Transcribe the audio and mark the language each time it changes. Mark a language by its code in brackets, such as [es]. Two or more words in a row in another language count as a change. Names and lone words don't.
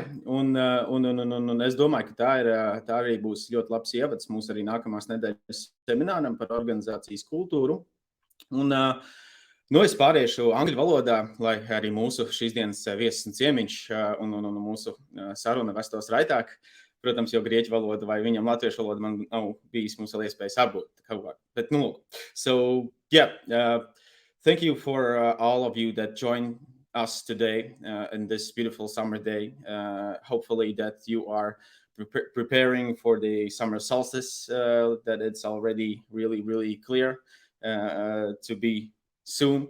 [lv] Un es domāju, ka tā arī būs ļoti labs ievads mūsu arī nākamās nedēļas semināram par organizācijas kultūru. Un, es pāriešu angļu valodā, lai arī mūsu šīs dienas viesis un ciemiņš un mūsu saruna vestos raitāk. Protams, jo grieķu valoda vai viņam latviešu valoda man nav bijis mums vēl iespējas apgūt kaut kā. Bet, [en] so, thank you for all of you that join us today in this beautiful summer day. Hopefully that you are preparing for the summer solstice, that it's already really, really clear to be soon.